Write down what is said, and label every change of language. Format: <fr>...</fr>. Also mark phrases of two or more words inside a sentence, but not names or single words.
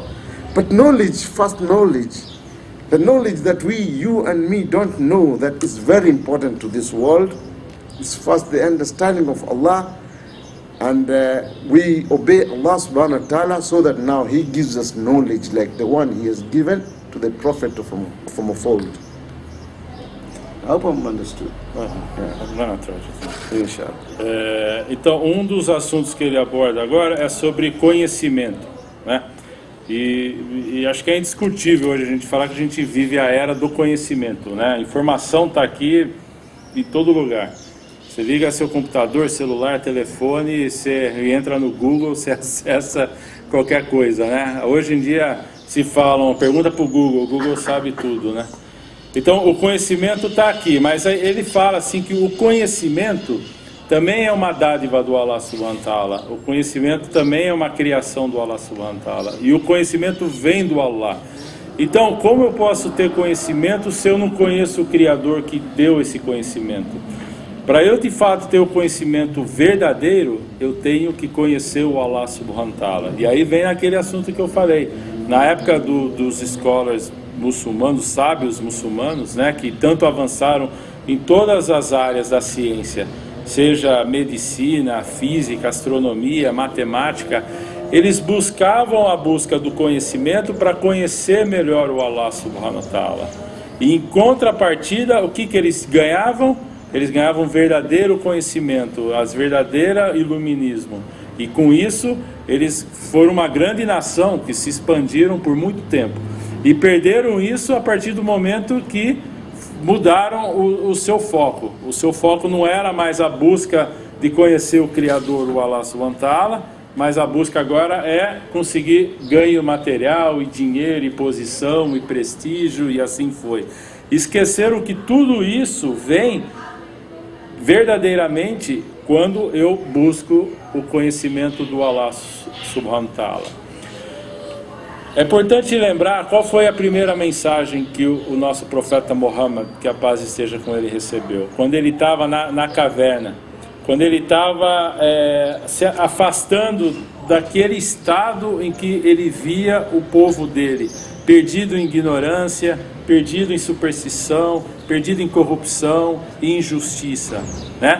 <en>But knowledge, first knowledge, the knowledge that you and me don't know that is very important to this world, is first the understanding of Allah, and we obey</en> <ar>الله سبحانه وتعالى</ar> <en>so that now He gives us knowledge like the one He has given to the Prophet from of old. I hope I'm understood.</en> <pt>Então, dos assuntos que ele aborda agora é sobre conhecimento, né? E acho que é indiscutível hoje a gente falar que a gente vive a era do conhecimento, né? A informação está aqui em todo lugar. Você liga seu computador, celular, telefone, você entra no Google, você acessa qualquer coisa, né? Hoje em dia se falam, pergunta para o Google sabe tudo, né? Então o conhecimento está aqui, mas ele fala assim que o conhecimento também é uma dádiva do</pt> <ar>الله سبحانه وتعالى.</ar> <pt>O conhecimento também é uma criação do</pt> <ar>الله سبحانه وتعالى.</ar> <pt>E o conhecimento vem do Allah. Então, como eu posso ter conhecimento se eu não conheço o Criador que deu esse conhecimento? Para eu de fato ter o conhecimento verdadeiro, eu tenho que conhecer o</pt> <ar>الله سبحانه وتعالى.</ar> <pt>E aí vem aquele assunto que eu falei. Na época dos scholars muçulmanos, sábios muçulmanos, né, que tanto avançaram em todas as áreas da ciência, seja medicina, física, astronomia, matemática, eles buscavam a busca do conhecimento para conhecer melhor o</pt> <ar>الله سبحانه وتعالى.</ar> <pt>E em contrapartida, o que eles ganhavam? Eles ganhavam verdadeiro conhecimento, as verdadeiro iluminismo. E com isso, eles foram uma grande nação que se expandiram por muito tempo. E perderam isso a partir do momento que mudaram o seu foco. O seu foco não era mais a busca de conhecer o Criador, o</pt> <ar>الله سبحانه وتعالى,</ar> <pt>mas a busca agora é conseguir ganho material, e dinheiro, e posição, e prestígio, e assim foi. Esqueceram que tudo isso vem verdadeiramente quando eu busco o conhecimento do</pt> <ar>الله سبحانه وتعالى.</ar> <pt>É importante lembrar qual foi a primeira mensagem que o nosso profeta Muhammad, que a paz esteja com ele, recebeu. Quando ele estava na caverna, quando ele estava se afastando daquele estado em que ele via o povo dele, perdido em ignorância, perdido em superstição, perdido em corrupção e injustiça, né?</pt>